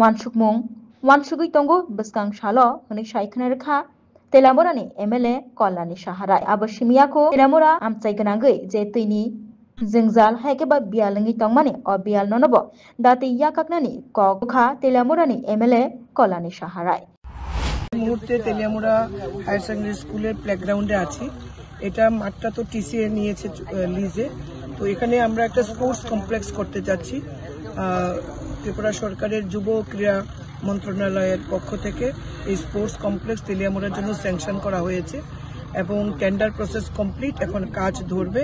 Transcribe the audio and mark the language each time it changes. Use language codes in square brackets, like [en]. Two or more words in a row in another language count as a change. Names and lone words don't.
[trp] wansugui tongo bwskang salo hwnwi saikhnai rwkha Telamurani MLA Kolani Saharai abo simiyako Telamura amchai gwnangui je tuini jwngjal haikeba bialungi tongmani o bial nonobo dati yakaknani kokha Telamurani MLA Kolani Saharai [bn] মুহূর্তে তেলিয়ামুড়া হায়ার সেকেন্ডারি স্কুলের প্লেগ্রাউন্ডে আছি। এটা মাঠটা তো টিসিএ নিয়েছে লিজে, তো এখানে আমরা একটা [en] sports complex [bn] করতে যাচ্ছি। ত্রিপুরা সরকারের যুব ক্রীড়া মন্ত্রণালয়ের পক্ষ থেকে এই [en] sports complex [bn] তেলিয়ামুড়ার জন্য স্যাংশন করা হয়েছে এবং [en] tender process complete, [bn] এখন কাজ ধরবে।